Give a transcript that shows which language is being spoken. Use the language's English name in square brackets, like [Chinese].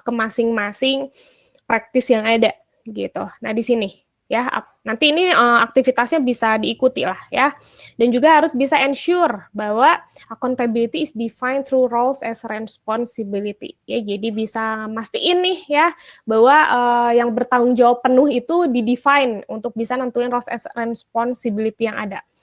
[Indonesian] Ke masing-masing praktis yang ada gitu. Nah, di sini ya, nanti ini aktivitasnya bisa diikuti lah ya. Dan juga harus bisa [English] ensure [Indonesian] bahwa [English] accountability is defined through roles as responsibility. [Indonesian] Ya, jadi bisa mastiin nih ya bahwa yang bertanggung jawab penuh itu di-define untuk bisa nentuin [English] roles as responsibility [Indonesian] yang ada.